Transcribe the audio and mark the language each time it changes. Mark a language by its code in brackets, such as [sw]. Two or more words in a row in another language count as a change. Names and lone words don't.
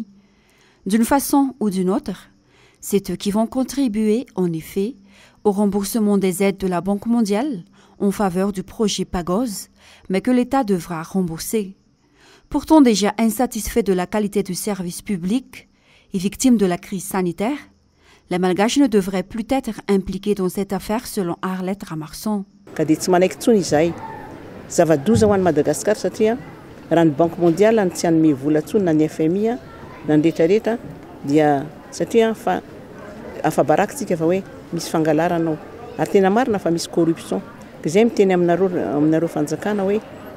[fr] D'une façon ou d'une autre, c'est eux qui vont contribuer, en effet, au remboursement des aides de la Banque mondiale en faveur du projet Pagose, mais que l'État devra rembourser. Pourtant déjà insatisfaits de la qualité du service public et victimes de la crise sanitaire, les Malgaches ne devraient plus être impliqués dans cette affaire selon Arlette Ramarson. [mg] Ka dia tsy manaiky tsony izay zava-doza ho an'ny Madagasikara satria raha ny Banque mondiale ny tsy hanome vola tsony na ny FMI na ny rehetrarehetra dia satria fa afabarakitsika fa hoe misy fangalarana ao ary tena marina fa misy corruption ka izay miteny aminareo fanjakana hoe